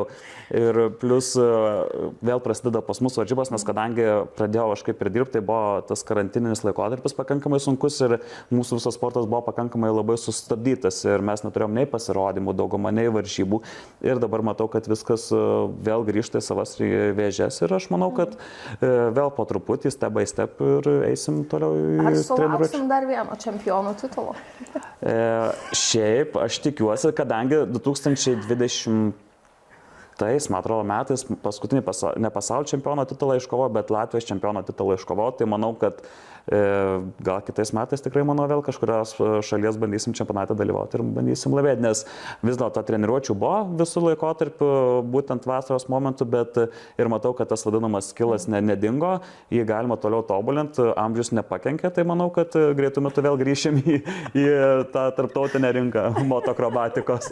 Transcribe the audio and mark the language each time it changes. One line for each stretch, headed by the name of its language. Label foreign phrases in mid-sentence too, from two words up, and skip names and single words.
Lithuanian: Ir plus vėl prasideda pas mus varžybos, nes kadangi pradėjau aš kaip ir dirbti, tai buvo tas karantininis laikotarpis pakankamai sunkus ir mūsų visas sportas buvo pakankamai labai sustabdytas ir mes neturėjom nei pasirodymų, daugumą, nei varžybų. Ir dabar matau, kad viskas vėl grįžta į savas vėžes ir aš manau, kad vėl po truputį,
English: step by step
Lithuanian: ir eisim toliau į treniruotę. Ar sulauksim dar vieno čempionų titulo? Šiaip, aš tikiuosi, kadangi 2020 man atrodo, metais paskutinį ne pasaulio čempiono titulą iškovo, bet Latvijos čempiono titulą iškovo, tai manau, kad gal kitais metais tikrai, manau, vėl kažkurios šalies bandysim čempionate dalyvauti ir bandysim laimėti, nes vis dėlto treniruočių buvo visų laikotarpių, būtent vasaros momentų, bet ir matau, kad tas vadinamas skillas nedingo, jį galima toliau tobulinti, amžius nepakenkia, tai manau, kad greitų metų vėl grįšim į tą tarptautinę rinką motokrobatikos.